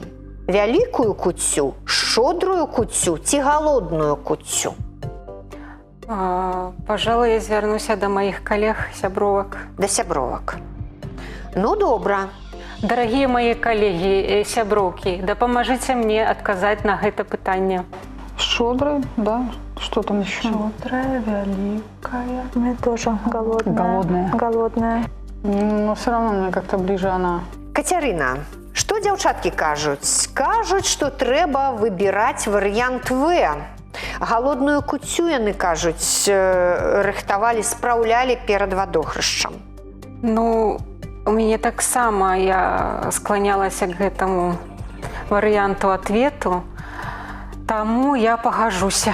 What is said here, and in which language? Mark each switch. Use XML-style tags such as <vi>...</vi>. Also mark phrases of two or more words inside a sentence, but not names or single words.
<be>Вялікую куццю, шчодрую куццю ці галодную куццю? Пожалуй, я звярнуся да маіх калег, сябровак. Да сябровак. Ну, добра. Дарагія мае калегі, сяброўкі, дапамажыце мне адказаць на гэта пытанне.</be> <ru>Щедрый, да. Что там еще? Щедрая, великая. Мне тоже голодная. Голодная. Голодная. Но все равно мне как-то ближе она.</ru> <be>Кацярына, што дзяўчаткі кажуць? Кажуць, што трэба выбіраць варыянт В. Галодную куццю, яны кажуць, рыхтавалі, спраўлялі перад вадохрышчам. Ну, у мяне таксама я скланялася к гэтаму варыянту ответу, таму я пагажуся.</be>